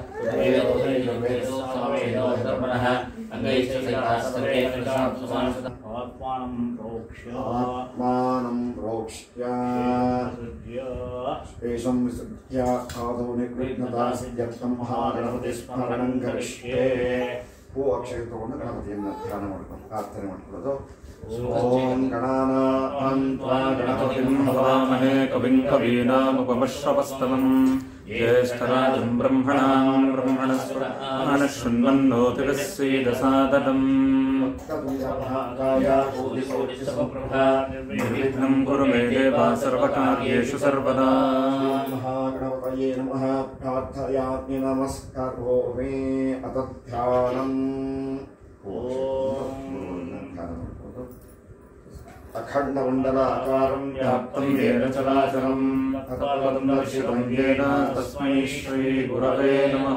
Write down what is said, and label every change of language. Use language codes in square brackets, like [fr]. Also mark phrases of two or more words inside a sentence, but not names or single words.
[sa] वेदो धर्मणः अंगैश्च सहिताः सर्वे आत्मानं प्रोक्ष्य एषं विसृज्य आदौ निर्विघ्नता सिद्ध्यर्थं महागणपतिस्मरणं करिष्ये [kn] ಹೂ ಅಕ್ಷರ ತಗೊಂಡು ಗಣಪತಿಯನ್ನು ಧ್ಯಾನ ಮಾಡ್ಕೊಂಡು ಪ್ರಾರ್ಥನೆ ಮಾಡ್ಕೊಳ್ಳೋದು. [sa] ಓಂ ಗಣಪತಿಂ ಹವಾಮಹೇ ಕವಿಂ ಕವೀನಾಮುಪಮಶ್ರವಸ್ತಮಂ ಜ್ಯೇಷ್ಠರಾಜಂ ಬ್ರಹ್ಮಣಾಂ ಬ್ರಹ್ಮಣಸ್ಪದಾನ ಶೃಣ್ವನ್ನೋತಿಭಿಸ್ಸೀದ ಸಾದರಂ ನಿರ್ವಿಘ್ನಂ ಕುರು ಮೇ ದೇವ ಸರ್ವಕಾರ್ಯೇಷು ಸರ್ವದಾ. ಮಹಾಗಣಪತಯೇ ನಮಃ ಪ್ರಾರ್ಥಯಾಮಿ ನಮಸ್ಕಾರೋಮಿ ಅತ ಧ್ಯಾನಂ. अखंडमंडलाकारं व्याप्तं येन चराचरं तत्पदं दर्शितं येन तस्मै श्री गुरवे नमः.